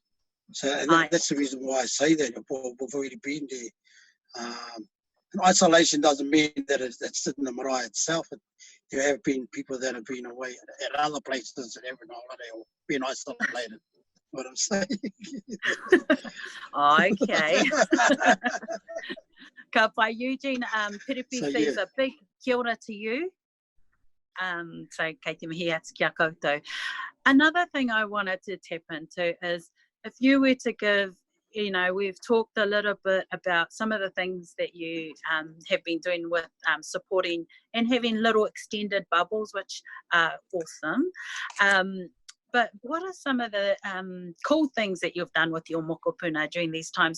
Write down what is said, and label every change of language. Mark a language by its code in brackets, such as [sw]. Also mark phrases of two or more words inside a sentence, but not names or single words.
[en] So that's the reason why I say that. We've already been there. And isolation doesn't mean that it's in the marae itself. There have been people that have been away at other places and having a holiday or being isolated. What I'm saying. Okay. [mi] Ka pai [en] Eugene, Piripi says a big [mi] kia ora [en] to you. [mi] So kei te mihi atu kia koutou. [en] Another thing I wanted to tap into is if you were to give, you know, we've talked a little bit about some of the things that you have been doing with supporting and having little extended bubbles, which are awesome. But what are some of the cool things that you've done with your mokopuna during these times?